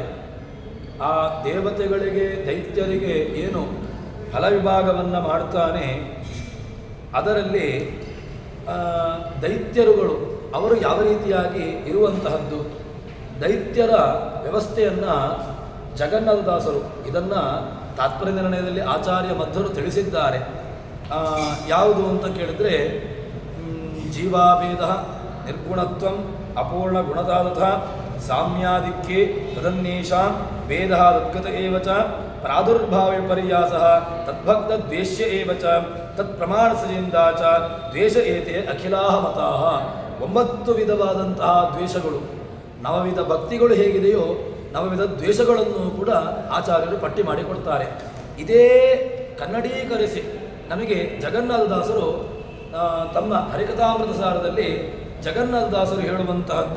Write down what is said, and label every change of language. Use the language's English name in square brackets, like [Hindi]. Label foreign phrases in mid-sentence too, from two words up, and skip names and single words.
[Kannada] ಆ ದೇವತೆಗಳಿಗೆ ದೈತ್ಯರಿಗೆ ಏನು ಫಲವಿಭಾಗವನ್ನು ಮಾಡ್ತಾನೆ, ಅದರಲ್ಲಿ ದೈತ್ಯರುಗಳು ಅವರು ಯಾವ ರೀತಿಯಾಗಿ ಇರುವಂತಹದ್ದು, ದೈತ್ಯರ ವ್ಯವಸ್ಥೆಯನ್ನು ಜಗನ್ನಾಥದಾಸರು ಇದನ್ನು ತಾತ್ಪರ್ಯ ನಿರ್ಣಯದಲ್ಲಿ ಆಚಾರ್ಯ ಮಧ್ವರು ತಿಳಿಸಿದ್ದಾರೆ. ಯಾವುದು ಅಂತ ಕೇಳಿದ್ರೆ, [Sanskrit] ಜೀವಾಭೇದ ನಿರ್ಗುಣತ್ವಂ ಅಪೂರ್ಣ ಗುಣದಾದಥ ಸಾಮ್ಯಾದಿಕ್ಕೆ ತದನ್ನೇಷಾಂ ಭೇದ ತದ್ಗತ ಏವ ಚ ಪ್ರಾದುರ್ಭಾವ ವಿಪರ್ಯಾಸಃ ತದ್ಭಕ್ತ ದ್ವೇಷ್ಯ ಏವ ಚ ತತ್ಪ್ರಮಾಣ ಸಜಿಂದ ಚ ದ್ವೇಷ ಏತೆ ಅಖಿಲಾಹ ಮತಾಃ. [Kannada] 9 ವಿಧವಾದಂತಹ ದ್ವೇಷಗಳು, ನವವಿಧ ಭಕ್ತಿಗಳು ಹೇಗಿದೆಯೋ ನವವಿಧ ದ್ವೇಷಗಳನ್ನು ಕೂಡ ಆಚಾರ್ಯರು ಪಟ್ಟಿ ಮಾಡಿಕೊಡ್ತಾರೆ. ಇದೇ ಕನ್ನಡೀಕರಿಸಿ ನಮಗೆ ಜಗನ್ನಾಥದಾಸರು ತಮ್ಮ ಹರಿಕಥಾಮೃತ ಸಾರದಲ್ಲಿ ಜಗನ್ನಾಥದಾಸರು ಹೇಳುವಂತಹದ್ದು